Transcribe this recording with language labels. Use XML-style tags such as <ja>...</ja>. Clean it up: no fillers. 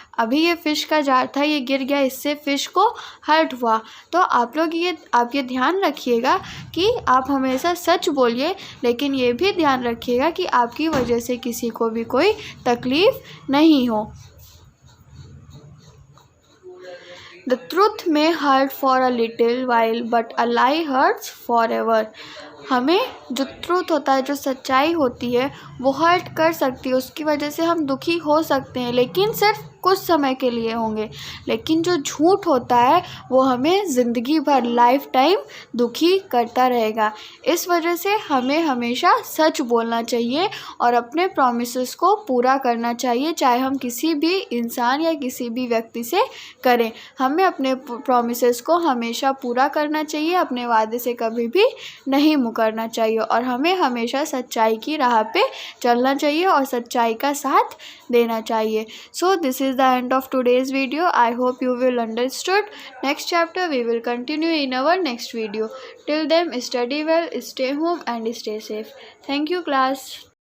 <hi>अभी ये फ़िश का जार था, ये गिर गया, इससे फ़िश को हर्ट हुआ। तो आप लोग आप ये ध्यान रखिएगा कि आप हमेशा सच बोलिए, लेकिन ये भी ध्यान रखिएगा कि आपकी वजह से किसी को भी कोई तकलीफ़ नहीं हो।</hi> <en>The truth may hurt for a little while, but a lie hurts forever.</en> <hi>हमें जो ट्रूथ होता है, जो सच्चाई होती है, वो हर्ट कर सकती है, उसकी वजह से हम दुखी हो सकते हैं, लेकिन सिर्फ कुछ समय के लिए होंगे। लेकिन जो झूठ होता है वो हमें ज़िंदगी भर, लाइफ टाइम दुखी करता रहेगा। इस वजह से हमें हमेशा सच बोलना चाहिए और अपने प्रॉमिसेस को पूरा करना चाहिए, चाहे हम किसी भी इंसान या किसी भी व्यक्ति से करें। हमें अपने प्रॉमिसेस को हमेशा पूरा करना चाहिए, अपने वादे से कभी भी नहीं मुकरना चाहिए और हमें हमेशा सच्चाई की राह पे चलना चाहिए और सच्चाई का साथ देना चाहिए।</hi> <en>So this is the end of today's video. I hope you will understood. Next chapter we will continue in our next video. Till then, study well, stay home and stay safe. Thank you class.</en>